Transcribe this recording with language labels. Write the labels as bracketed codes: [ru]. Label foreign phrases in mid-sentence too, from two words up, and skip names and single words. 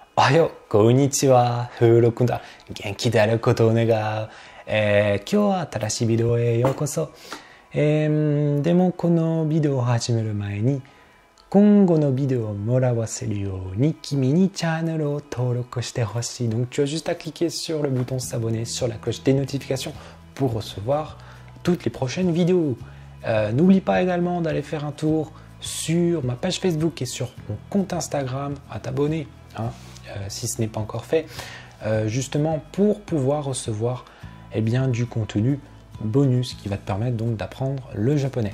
[ja] おはよう、こんにちは、フロ君だ。元気であることを願う。今日は新しいビデオへようこそ。でもこのビデオを始める前に、今後のビデオをもらわせるように君にチャンネルを登録してほしい。 [fr] Donc tu as juste à cliquer sur le bouton s'abonner, sur la cloche des notifications pour recevoir toutes les prochaines vidéos. N'oublie pas également d'aller faire un tour sur ma page Facebook et sur mon compte Instagram à t'abonner. Si ce n'est pas encore fait, justement pour pouvoir recevoir du contenu bonus qui va te permettre donc d'apprendre le japonais.